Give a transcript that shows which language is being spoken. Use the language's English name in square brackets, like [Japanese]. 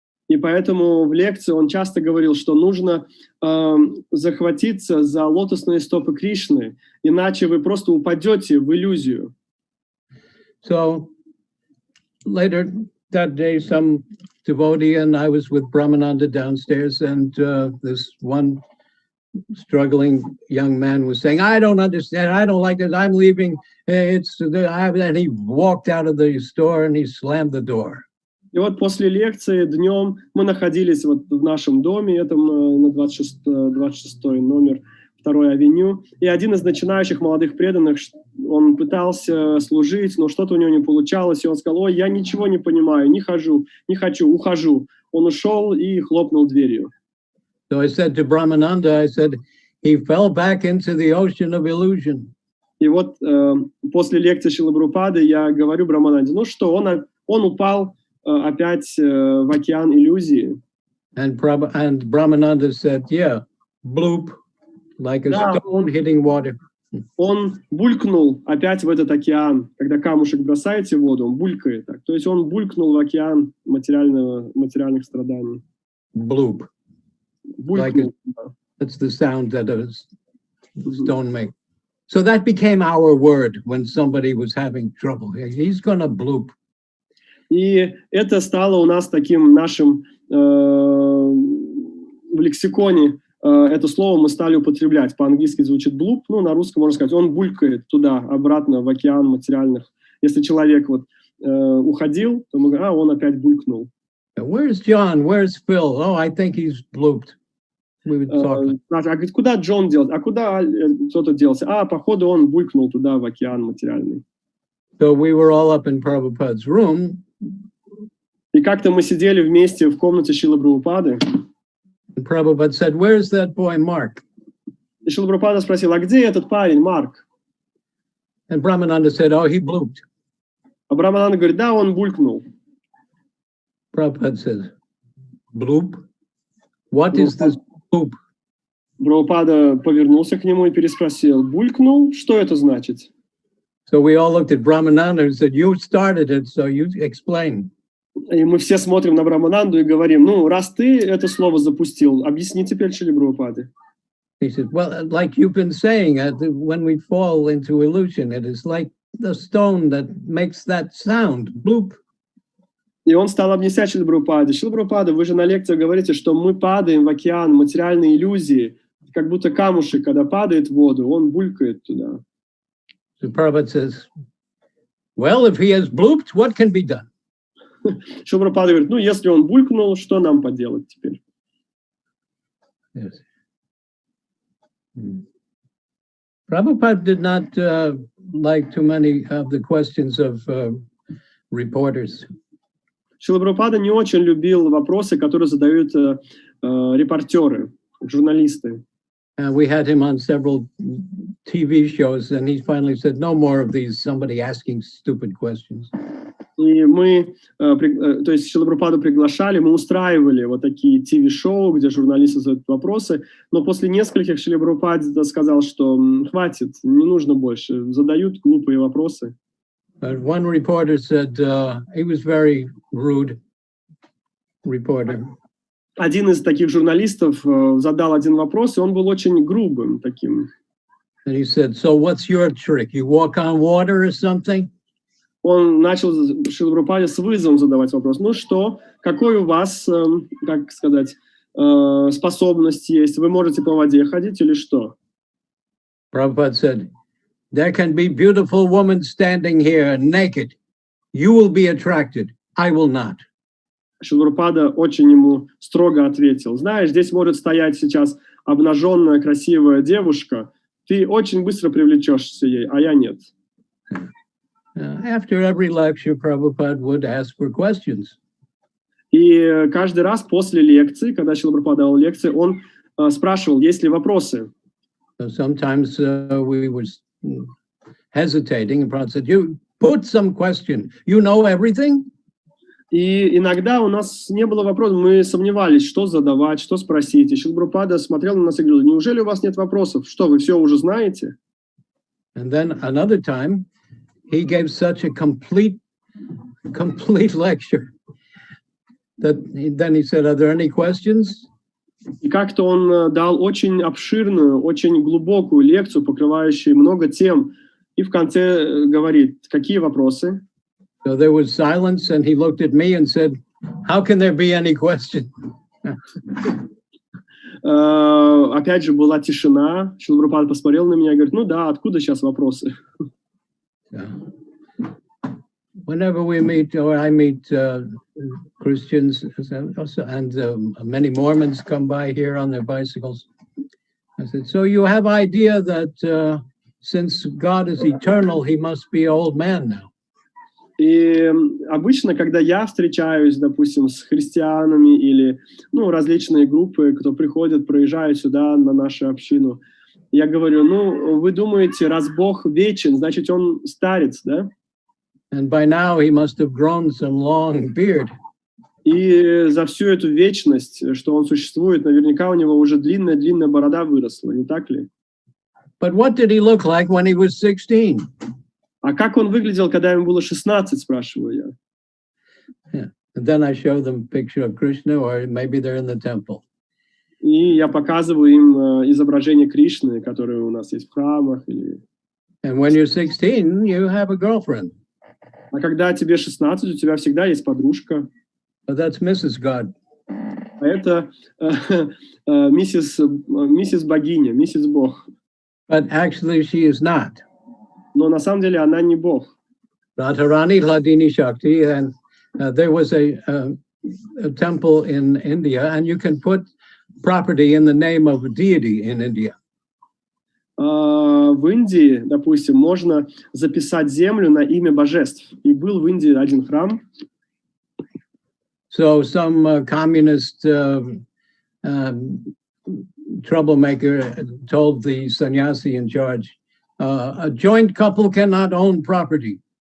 [Russian] И поэтому в лекции он часто говорил, что нужно захватиться за лотосные стопы Кришны, иначе вы просто упадете в иллюзию. [English] So later that day, some devotee and I was with Brahmananda downstairs, and this one struggling young man was saying, I don't understand, I don't like it, I'm leaving, and he walked out of the store and he slammed the door. [Russian] И вот после лекции днем мы находились вот в нашем доме, этом на 26 номер 2-й авеню, и один из начинающих молодых преданных, он пытался служить, но что-то у него не получалось, и он сказал: ой, я ничего не понимаю, не хочу, ухожу. Он ушел и хлопнул дверью. [English] So I said to Brahmananda, I said, he fell back into the ocean of illusion. [Russian] И вот после лекции Шрилы Прабхупады я говорю Брахмананде, ну что, он упал опять в океан иллюзии. [English] And Brahmananda said, yeah, bloop, like a stone hitting water. [Russian] Он булькнул опять в этот океан. Когда камушек бросаете в воду, он булькает. Так. То есть он булькнул в океан материальных страданий. [English] Bloop. [Russian] Булькнул. [English] That's the sound that a stone makes. So that became our word when somebody was having trouble. He's gonna bloop. [Russian] И это стало у нас таким нашим в лексиконе. Это слово мы стали употреблять. По-английски звучит блуп, ну, на русском можно сказать, он булькает туда, обратно, в океан материальных. Если человек вот уходил, то мы говорим, он опять булькнул. [English] Where's John? Where's Phil? Oh, I think he's blooped. We would talk. [Russian] А говорит, куда Джон делся? А куда кто-то делся? Походу, он булькнул туда, в океан материальный. [English] So we were all up in Prabhupada's room. [Russian] И как-то мы сидели вместе в комнате Шрилы Прабхупады. [English] And Prabhupada said, where's that boy Mark? [Russian] И Шрила Прабхупада спросил, а где этот парень, Марк? [English] And Brahmananda said, oh, he blooped. [Russian] А Брахмананда говорит, да, он булькнул. [English] Prabhupada says, bloop? What is this bloop? [Russian] Прабхупада повернулся к нему и переспросил: булькнул? Что это значит? [English] So we all looked at Brahmananda and said, you started it, so you explain. [Russian] И мы все смотрим на Брахмананду и говорим: ну, раз ты это слово запустил, объясни теперь Шриле Прабхупаде. [English] He said, well, like you've been saying, when we fall into illusion, it is like the stone that makes that sound, bloop. [Russian] И он стал объяснять Шриле Прабхупаде: Шрила Прабхупада, вы же на лекциях говорите, что мы падаем в океан материальной иллюзии, как будто камушек, когда падает в воду, он булькает туда. [English] So Prabhupada says, well, if he has blooped, what can be done? [Russian] Шрила Прабхупада говорит: ну, если он булькнул, что нам поделать теперь? [English] Yes. Prabhupada did not like too many of the questions of reporters. [Russian] Шрила Прабхупада не очень любил вопросы, которые задают репортеры, журналисты. [English] We had him on several TV shows, and he finally said, no more of these, somebody asking stupid questions. [Russian] И мы, то есть Шрилу Прабхупаду приглашали, мы устраивали вот такие ТВ-шоу, где журналисты задают вопросы, но после нескольких Шрила Прабхупада сказал, что хватит, не нужно больше, задают глупые вопросы. [English] But one reporter said, he was very rude reporter. [Russian] Один из таких журналистов задал один вопрос, и он был очень грубым таким. [English] And he said, so what's your trick? You walk on water or something? [Russian] Он начал Шриле Прабхупаде с вызовом задавать вопрос. Ну что, какой у вас, как сказать, способность есть? Вы можете по воде ходить или что? [English] Prabhupada said, there can be beautiful women standing here naked. You will be attracted. I will not. [Russian] Шрила Прабхупада очень ему строго ответил: знаешь, здесь может стоять сейчас обнаженная красивая девушка, ты очень быстро привлечешься ей, а я нет. [English] After every lecture, Prabhupada would ask for questions. [Russian] И каждый раз после лекции, когда Шрила Прабхупада давал лекции, он спрашивал, есть ли вопросы. [English] So sometimes we were hesitating, and Prabhupada said, you put some question. You know everything? [Russian] И иногда у нас не было вопросов, мы сомневались, что задавать, что спросить. И Шрила Прабхупада смотрел на нас и говорил: неужели у вас нет вопросов? Что, вы все уже знаете? [English] And then another time, he gave such a complete lecture that then he said, are there any questions? [Russian] И как-то он дал очень обширную, очень глубокую лекцию, покрывающую много тем. И в конце говорит: какие вопросы? [English] So there was silence, and he looked at me and said, how can there be any question? [Russian] Опять же была тишина. Шрила Прабхупада посмотрел на меня и говорит: ну да, откуда сейчас вопросы? [English] Whenever we meet, or I meet Christians, and many Mormons come by here on their bicycles, I said, so you have idea that since God is eternal, he must be an old man now. [Russian] И обычно, когда я встречаюсь, допустим, с христианами или различные группы, кто приходят, проезжают сюда на нашу общину, я говорю: ну, вы думаете, раз Бог вечен, значит, он старец, да? [English] And by now he must have grown some long beard. [Russian] И за всю эту вечность, что он существует, наверняка у него уже длинная борода выросла, не так ли? [English] But what did he look like when he was 16? [Russian] А как он выглядел, когда ему было 16, спрашиваю я. [English] Yeah. And then I show them a picture of Krishna, or maybe they're in the temple. [Russian] И я показываю им изображение Кришны, которые у нас есть в храмах. Или... [English] And when you're 16, you have a girlfriend. [Russian] А когда тебе 16, у тебя всегда есть подружка. [English] But that's Mrs. God. [Russian] А это миссис богиня, миссис Бог. [English] But actually she is not. [Russian] Но на самом деле она не Бог. [English] Radharani Hladini Shakti, and there was a temple in India, and you can put property in the name of a deity in India. [Russian] В Индии, допустим, можно записать землю на имя божеств. И был в Индии один храм. [English] So some communist troublemaker told the sannyasi in charge, a joint couple cannot own property.